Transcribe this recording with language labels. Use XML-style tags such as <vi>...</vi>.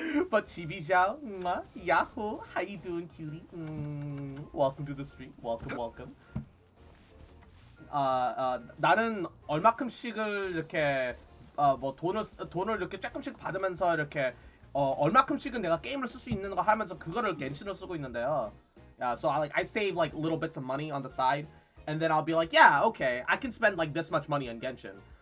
<en>But 지비자오, 야호, how you doing, cutie? Welcome to the stream. Welcome.</en> <ko>나는 얼마큼씩을 이렇게 뭐 돈을 이렇게 조금씩 받으면서 이렇게 얼마큼씩은 내가 게임을 쓸 수 있는 거 하면서 그거를 겐신으로 쓰고 있는데요.</ko> <en>Yeah, so I save like little bits of money on the side, and then I'll be like, yeah, okay, I can spend like this much money on Genshin.</en>